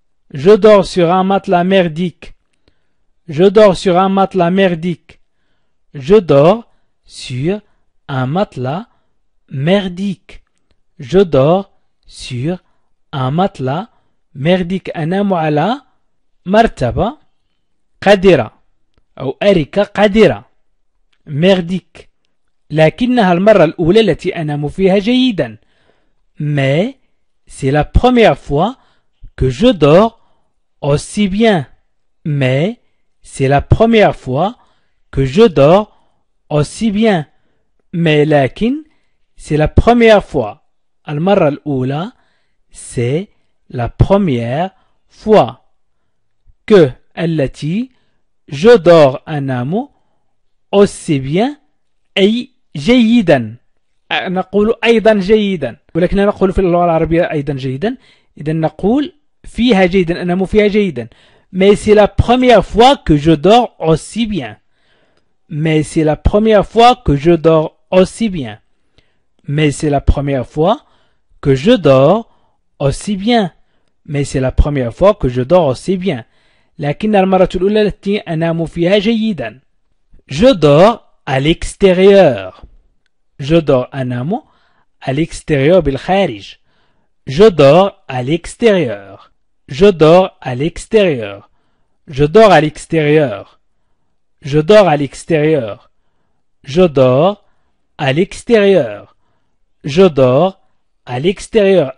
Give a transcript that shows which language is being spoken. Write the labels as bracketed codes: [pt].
[fr] Je dors sur un matelas merdique. Je dors sur un matelas merdique. Je dors sur un matelas merdique. Je dors sur un matelas merdique. [ar] أنام على مرتبة قذرة أو أريكة قذرة [fr] merdique. [ar] لكنها المرة الأولى التي أنام فيها جيدا. [fr] Mais c'est la première fois que je dors aussi bien. Mais c'est la première fois que je dors aussi bien. Mais [ar] لكن [fr] c'est la première fois. [ar] المرة الأولى [fr] c'est la première fois que [ar] التي [fr] je dors [ar] أنام [fr] aussi bien [ar] أي جيدا. نقول أيضا جيدا ولكننا نقول في اللغة العربية أيضا جيدا. إذا نقول فيها جيدا أنام فيها جيدا. [fr] Mais c'est la première fois que je dors aussi bien. Mais c'est la première fois que je dors aussi bien. Mais c'est la première fois que je dors aussi bien. Mais c'est la première fois que je dors aussi bien. [ar] لكن المرة الأولى التي أنام فيها جيدا. [fr] Je dors à l'extérieur. Je dors [ar] أنام [fr] à l'extérieur [ar] بالخارج. [fr] Je dors à l'extérieur. Je dors à l'extérieur. Je dors à l'extérieur. Je dors à l'extérieur. Je dors à l'extérieur. Je dors à l'extérieur.